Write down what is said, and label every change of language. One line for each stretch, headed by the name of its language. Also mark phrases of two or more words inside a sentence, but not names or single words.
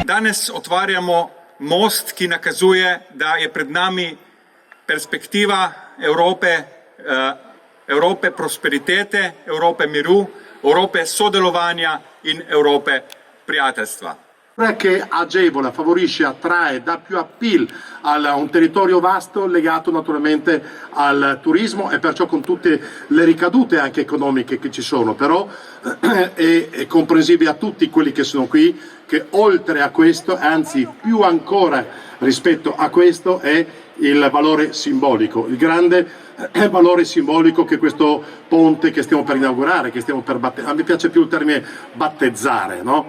Slovenian: Danes otvarjamo most, ki nakazuje, da je pred nami perspektiva Evrope prosperitete, Evrope miru, Evrope sodelovanja in Evrope prijateljstva.
Italian: Che agevola, favorisce, attrae, dà più appeal a un territorio vasto legato naturalmente al turismo e perciò con tutte le ricadute anche economiche che ci sono, però è comprensibile a tutti quelli che sono qui che oltre a questo, anzi più ancora rispetto a questo, è il valore simbolico, il grande valore simbolico che questo ponte che stiamo per inaugurare, che stiamo per battezzare, a me piace più il termine battezzare, no?